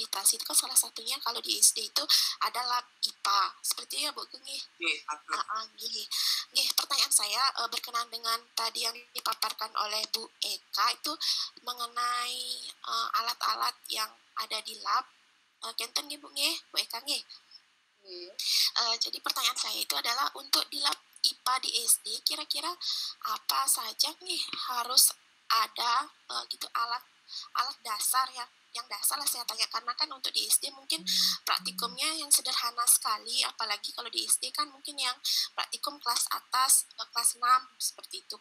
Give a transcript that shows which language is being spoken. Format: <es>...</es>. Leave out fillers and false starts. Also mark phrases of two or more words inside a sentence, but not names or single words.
<id>Itu kan salah satunya kalau di SD itu ada lab IPA. Seperti itu ya Bu Gungi? Pertanyaan saya berkenaan dengan tadi yang dipaparkan oleh Bu Eka itu mengenai alat-alat yang ada di lab.</id> <ban>Kenten nggih Bu nggih, Bu Eka nggih?</ban> <id>Jadi pertanyaan saya itu adalah untuk di lab IPA di SD kira-kira apa saja nih harus ada gitu alat dasar yang dasar lah saya tanya, karena kan untuk di SD mungkin praktikumnya yang sederhana sekali, apalagi kalau di SD kan mungkin yang praktikum kelas atas kelas 6 seperti itu.</id>